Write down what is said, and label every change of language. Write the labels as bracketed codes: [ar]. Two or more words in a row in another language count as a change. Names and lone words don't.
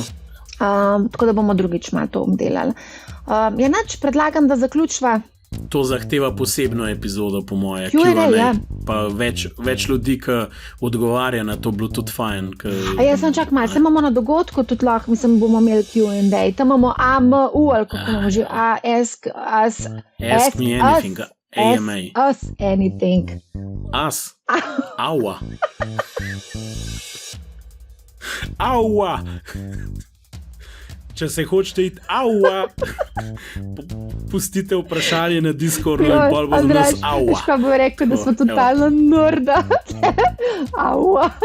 [sl] Tako da bomo drugič malo to obdelali. Predlagam, da zaključva. To zahteva posebno epizodo, po moje. Q&A, ja. Pa več ljudi, ki odgovarja na to, bilo tudi fajn. Jaz sem čak malo, se imamo na dogodku tudi lahko, mislim, bomo imeli Q&A. Tam imamo AMU, ali kako imamo že, [en] Ask me anything, AMA. Ask us anything. Us? Aua. Aua. [sl] Če se hočete iti, aua, pustite vprašanje na Discordu in bolj bo za nas aua. Kaj bo rekel, da smo totalno norda.